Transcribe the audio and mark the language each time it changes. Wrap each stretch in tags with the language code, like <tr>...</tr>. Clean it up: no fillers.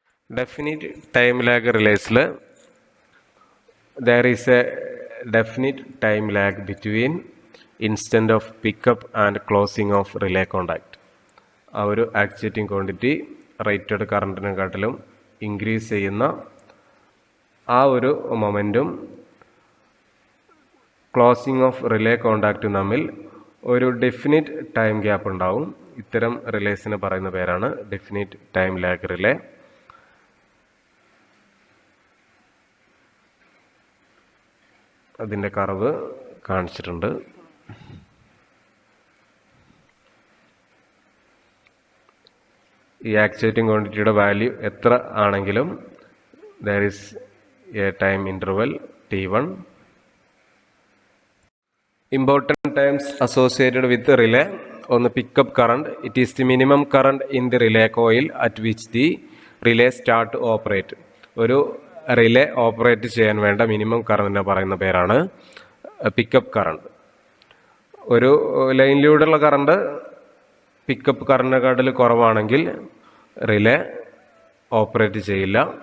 <en>Definite time lag റിലേസിൽ there is a definite time lag between instant of pickup and closing of relay contact.</en> <ml>ആ ഒരു actuating quantity rated കറണ്ടിനെക്കാട്ടിലും increase ചെയ്യുന്ന ആ ഒരു മൊമെൻറ്റും closing of relay കോണ്ടാക്റ്റും തമ്മിൽ ഒരു definite time gap ഉണ്ടാവും. ഇത്തരം റിലേസിന് പറയുന്ന പേരാണ് ഡെഫിനിറ്റ് ടൈം ലാഗ് റിലേ. അതിൻ്റെ കർവ് കാണിച്ചിട്ടുണ്ട്. ഈ ആക്ച്വേറ്റിംഗ് ക്വാണ്ടിറ്റിയുടെ വാല്യൂ എത്ര ആണെങ്കിലും</ml> <en>there is a time interval T1. Important times associated with the relay on the pickup current. It is the minimum current in the relay coil at which the relay start to operate.</en> <ml>ഒരു relay operate ചെയ്യാൻ വേണ്ട minimum കറണ്ടിനെ പറയുന്ന പേരാണ് pickup current. ഒരു ലൈനിലൂടെയുള്ള current pickup കറണ്ടിനെക്കാട്ടിൽ കുറവാണെങ്കിൽ relay operate ചെയ്യില്ല.</ml>